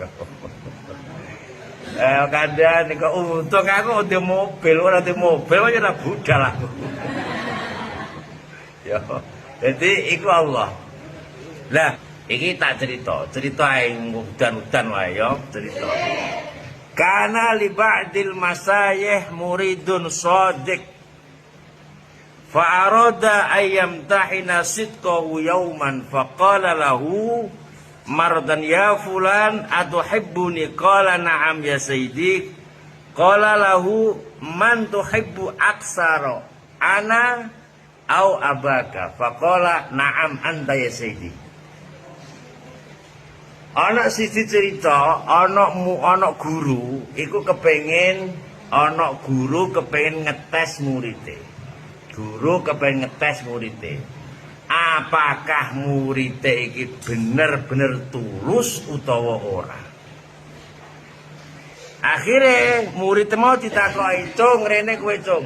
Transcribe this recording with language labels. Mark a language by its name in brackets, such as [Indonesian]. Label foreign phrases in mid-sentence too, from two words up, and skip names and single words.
[Javanese] Kandhane kok untung aku ndek mobil, ora ndek mobil kok ora budal aku. Ya. Jadi iku Allah. Lah, iki tak cerita ing udan-udan wae ya, cerita. [Arabic] كان لبعض المشايخ مريد صادق فأراد أن يمتحن صدقه يوما فقال له مرة يا فلان أتحبني قال نعم يا سيدي قال له من تحب أكثر أنا أو أباك فقال نعم أنت يا سيدي qala lahu man tuhibbu aksara ana au abaka faqala na'am anta ya sayyidi. [Javanese] Anak sisi cerita, anak guru, iku kepengin ngetes muridé. Guru kepengin ngetes muridé. Apakah muridé iki bener-bener tulus utawa ora? Akhirnya murid mau ditakoki, "Cung, rene kowe, Cung."